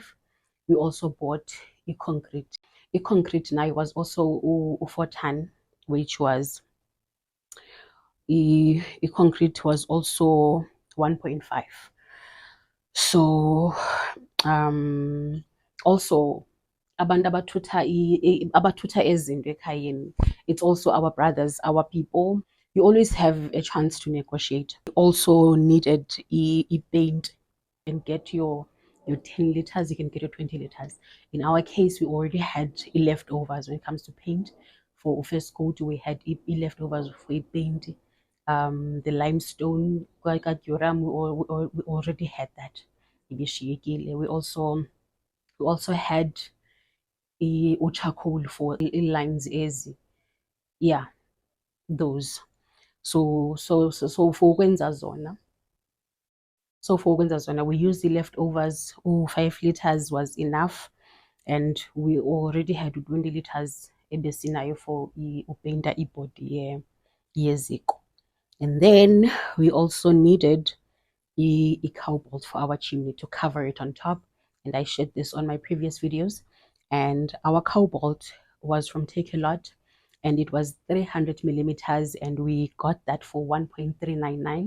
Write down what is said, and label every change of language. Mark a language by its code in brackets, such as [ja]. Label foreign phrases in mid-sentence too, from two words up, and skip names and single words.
[en] We also bought concrete. Concrete now was also 4-ton, which was concrete was also 1.5. So also [xh] abantu abathutha ezinto ekhayeni, [en] it's also our brothers, our people. You always have a chance to negotiate. You also needed paint. You can get your 10 liters, you can get your 20 liters. In our case, we already had leftovers when it comes to paint. For first coat, we had leftovers for paint. The limestone, we already had that. We also had charcoal for lines ezi. Yeah, those. So for [xh] ukwenza zona. [en] So for [xh] ukwenza zona, [en] we used the leftovers. 5 liters was enough, and we already had 20 liters ebesinayo for [xh] upenda ibody yeziko. [en] And then we also needed a cobalt for our chimney to cover it on top, and I shared this on my previous videos. And our cobalt was from Takealot, and it was 300 millimeters, and we got that for 1.399.